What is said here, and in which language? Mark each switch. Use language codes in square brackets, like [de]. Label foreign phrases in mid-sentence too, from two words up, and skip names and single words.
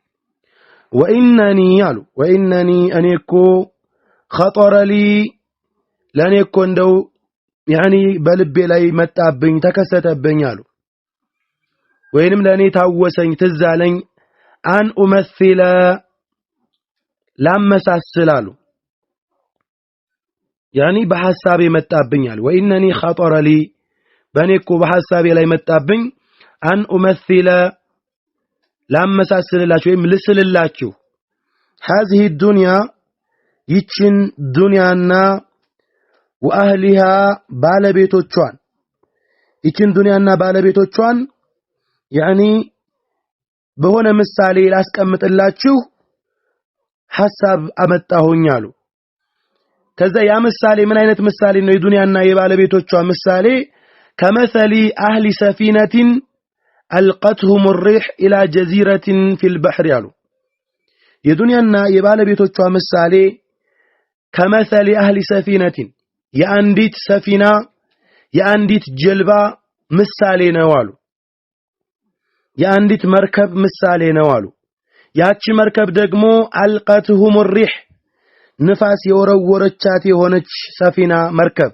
[am] ወኢነኒ እኔኮ ኸጠረሊ ለኔኮ እንደው ያኒ በልቤ ላይ መጣብኝ ተከሰተብኝ አሉ ወይንም ለኔ ታወሰኝ ትዛለኝ [ar] أن أمثل [am] ላመሳስላሉ ያኒ በሐሳቤ መጣብኛል [ar] وإنني خطر لي [am] በኔኮ በሐሳቤ ላይ መጣብኝ [ar] أن أمثل [am] ላመሳስልላችሁ ወይም ልስልላችሁ [ar] هذه الدنيا [am] ይችን ዱንያና ወአህሊሃ ባለቤቶቿን ይችን ዱንያና ባለቤቶቿን ያኒ በሆነ ምሳሌ ላስቀምጥላችሁ ሐሳብ አመጣሁኝ አሉ ከዛ ያ ምሳሌ ምን አይነት ምሳሌ ነው የዱንያና የባለቤቶቿ ምሳሌ [ar] كمثل أهل سفينة ألقتهم الريح الى جزيره في البحر [am] ያሉ የዱንያና የባለቤቶቿ ምሳሌ [ar] كمثل أهل سفينة [am] የአንዲት ሰፊና የአንዲት ጀልባ ምሳሌ ነው አሉ የአንዲት መርከብ ምሳሌ ነው አሉ ያቺ መርከብ ደግሞ [ar] ألقتهم الريح [am] ንፋስ የወረወረቻት የሆነች ሰፊና መርከብ